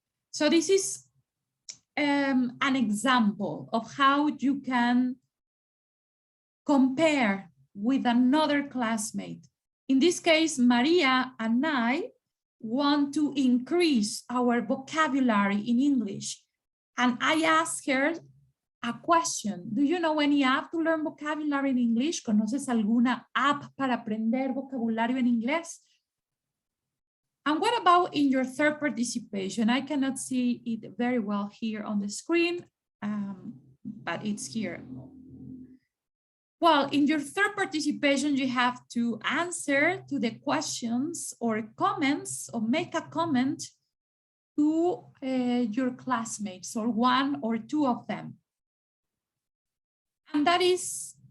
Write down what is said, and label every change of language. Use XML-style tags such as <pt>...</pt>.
<en>So this is an example of how you can compare with another classmate. In this case, Maria and I want to increase our vocabulary in English. And I asked her a question. Do you know any app to learn vocabulary in English?</en> <es>¿Conoces alguna app para aprender vocabulario en inglés?</es> <en>And what about in your third participation? I cannot see it very well here on the screen, but it's here. Well, in your third participation, you have to answer to the questions or comments or make a comment to your classmates or one or two of them. And that is</en>